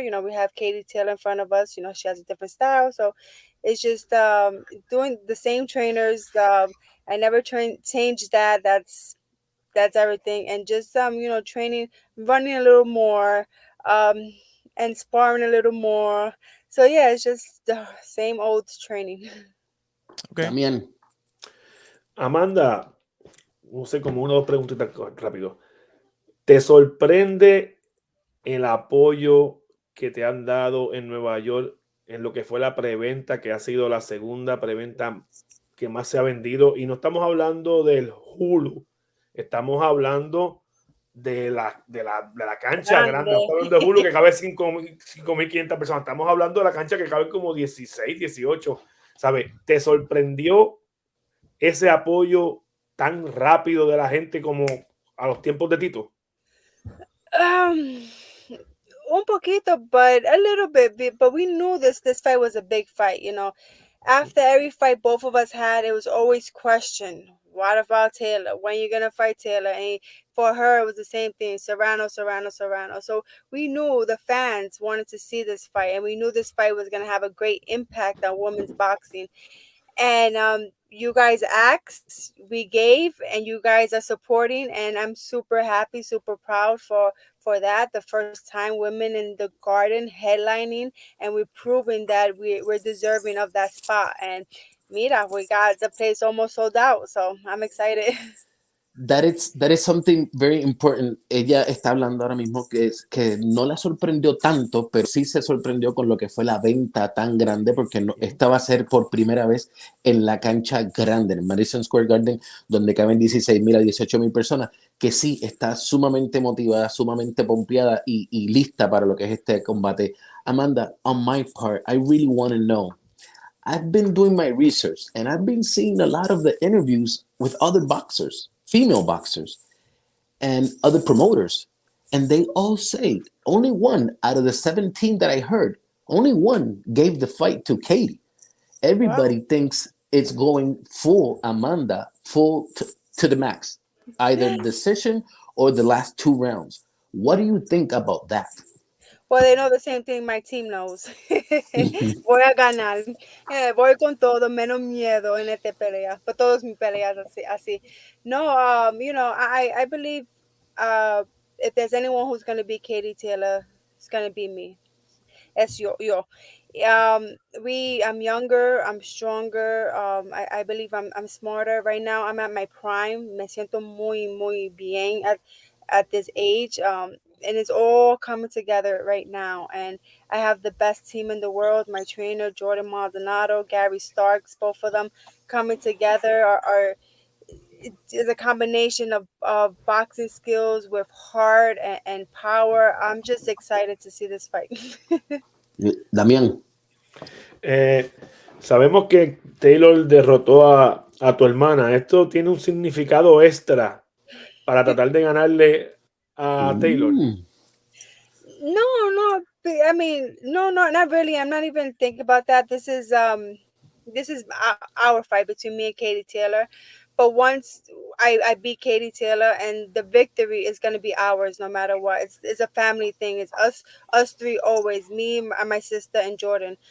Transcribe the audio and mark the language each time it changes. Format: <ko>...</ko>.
<en>You know, we have Katie Taylor in front of us. You know, she has a different style. So it's just doing the same trainers. I never change that. That's everything. And just you know, training, running a little more, and sparring a little more. So yeah, it's just the same old training. Okay.</en> <es>También. Amanda, no sé, como una o dos preguntitas rápido. ¿Te sorprende el apoyo que te han dado en Nueva York en lo que fue la preventa, que ha sido la segunda preventa que más se ha vendido? Y no estamos hablando del Hulu, estamos hablando de la cancha grande. No estamos hablando de Hulu que cabe 5.500 personas. Estamos hablando de la cancha que cabe como 16, 18. ¿Sabes? ¿Te sorprendió ese apoyo tan rápido de la gente como a los tiempos de Tito? Un poquito,</es> <en>but a little bit. But we knew this fight was a big fight. You know, after every fight both of us had, it was always questioned. What about Taylor? When you gonna fight Taylor? And for her, it was the same thing. Serrano. So we knew the fans wanted to see this fight, and we knew this fight was gonna have a great impact on women's boxing. And you guys asked, we gave, and you guys are supporting, and I'm super happy, super proud for that. The first time women in the Garden headlining, and we're proving that we're deserving of that spot. And mira, we got the place almost sold out, so I'm excited. That is something very important.</en> <es>Ella está hablando ahora mismo que no la sorprendió tanto, pero sí se sorprendió con lo que fue la venta tan grande, porque esta va a ser por primera vez en la cancha grande, en Madison Square Garden, donde caben 16,000 a 18,000 personas, que sí está sumamente motivada, sumamente pompeada y lista para lo que es este combate.</es> <en>Amanda, on my part, I really want to know. I've been doing my research and I've been seeing a lot of the interviews with other boxers, female boxers, and other promoters. And they all say only one out of the 17 that I heard, only one gave the fight to Katie. Wow. Everybody thinks it's going full Amanda, full to the max, either decision or the last 2 rounds. What do you think about that? Well, they know the same thing my team knows.</en> <es>Voy a ganar. Voy con todo, menos miedo en esta pelea. But todas mis peleas así.</es> <en>No, I believe if there's anyone who's going to be Katie Taylor, it's going to be me.</en> <es>Es yo.</es> <en>I'm younger, I'm stronger. I believe I'm smarter right now. I'm at my prime.</en> <es>Me siento muy bien</es> <en>at this age. And it's all coming together right now. And I have the best team in the world. My trainer, Jordan Maldonado, Gary Starks, both of them coming together are is a combination of boxing skills with heart and power. I'm just excited to see this fight.</en> <es>Damián. Sabemos que Taylor derrotó a tu hermana. ¿Esto tiene un significado extra para tratar de ganarle a Taylor?</es> <en>No. I mean, no, not really. I'm not even thinking about that. This is our fight between me and Katie Taylor. But once I beat Katie Taylor, and the victory is going to be ours, no matter what. It's a family thing. It's us three always. Me, my sister, and Jordan.</en>